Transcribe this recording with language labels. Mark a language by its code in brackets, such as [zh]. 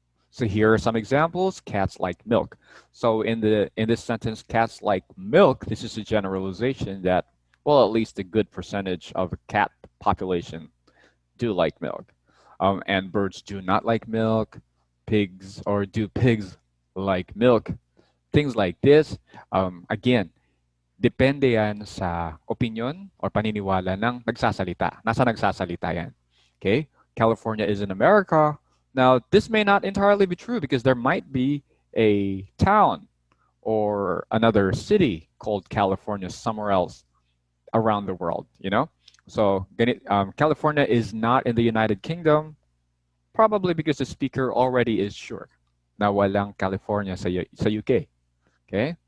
[en] So here are some examples. Cats like milk. So in this sentence, cats like milk, this is a generalization that, well, at least a good percentage of the cat population do like milk. And birds do not like milk. Pigs, or do pigs like milk? Things like this. [tl] Again, depende yan sa opinion or paniniwala ng nagsasalita. Nasa nagsasalita yan. Okay? [en] California is in America. Now, this may not entirely be true because there might be a town or another city called California somewhere else around the world, you know? So California is not in the United Kingdom, probably because the speaker already is sure [tl] na walang California sa UK. [en] Okay?